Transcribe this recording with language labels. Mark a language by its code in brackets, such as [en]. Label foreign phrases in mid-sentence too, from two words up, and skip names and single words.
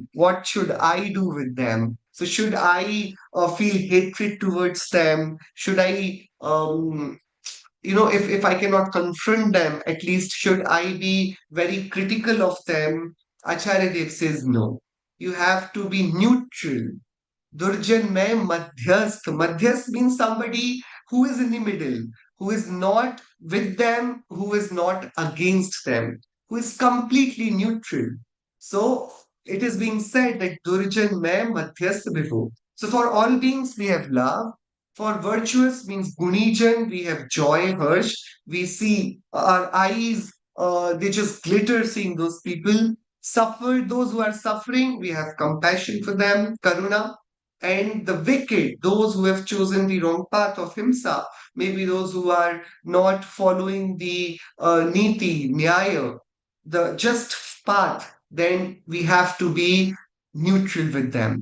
[en] What should I do with them? So, should I feel hatred towards them? Should I, if I cannot confront them, at least should I be very critical of them? Acharya Dev says no. You have to be neutral. [hi] Durjan mein madhyasth. [en] Madhyasth means somebody who is in the middle, who is not with them, who is not against them, who is completely neutral. So it is being said that [hi] Durjan mein madhyasth bhibho. [en] So for all beings we have love. For virtuous means Gunijan, we have joy, harsh. We see our eyes, they just glitter seeing those people suffer. Those who are suffering, we have compassion for them, Karuna. And the wicked, those who have chosen the wrong path of himsa, maybe those who are not following the [hi] niti, nyaya, [en] the just path, then we have to be neutral with them.